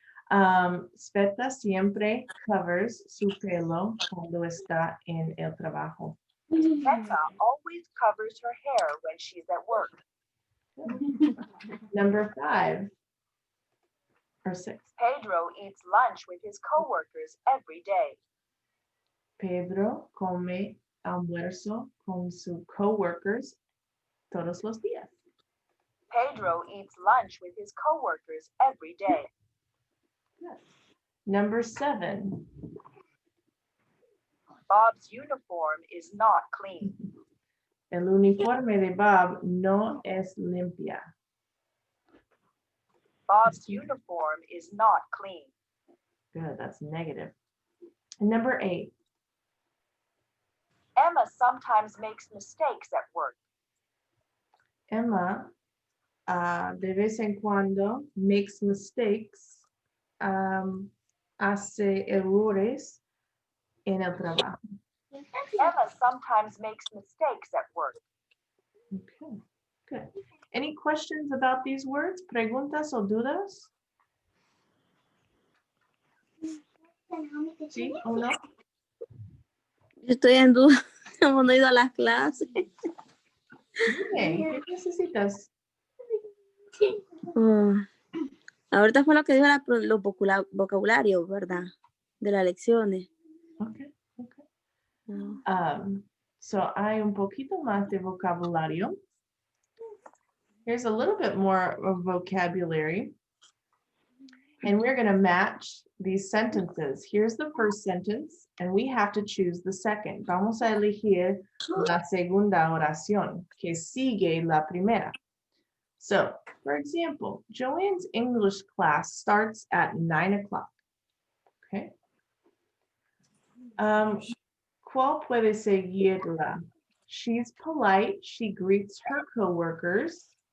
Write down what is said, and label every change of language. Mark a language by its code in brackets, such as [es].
[es] Sveta siempre [en] covers [es] su pelo cuando está en el trabajo. [en] Becca always covers her hair when she's at work. Number 5 or 6. Pedro eats lunch with his coworkers every day. [es] Pedro come almuerzo con sus [en] coworkers [es] todos los días. [en] Pedro eats lunch with his coworkers every day. Yes. Number 7. Bob's uniform is not clean. [es] El uniforme de Bob no es limpia. [en] Bob's uniform is not clean. Good, that's negative. And number 8. Emma sometimes makes mistakes at work. [es] Emma de vez en cuando [en] makes mistakes, [es] hace errores en el trabajo. [en] Emma sometimes makes mistakes at work. Okay, good. Any questions about these words? [es] ¿Preguntas o dudas? ¿Sí o no? Yo estoy en duda. Como no he ido a las clases. Okay, ¿qué necesitas? Oh, ahorita fue lo que dijo los vocabularios, ¿verdad? De las lecciones. [en] Okay, okay. [es] No. [en] So [es] hay un poquito más de vocabulario. [en] Here's a little bit more of vocabulary. And we're going to match these sentences. Here's the first sentence, and we have to choose the second. [es] Vamos a elegir la segunda oración, que sigue la primera. [en] So, for example, Joanne's English class starts at 9 o'clock. Okay. [es] ¿Cuál puede seguirla? [en] She's polite. She greets her coworkers.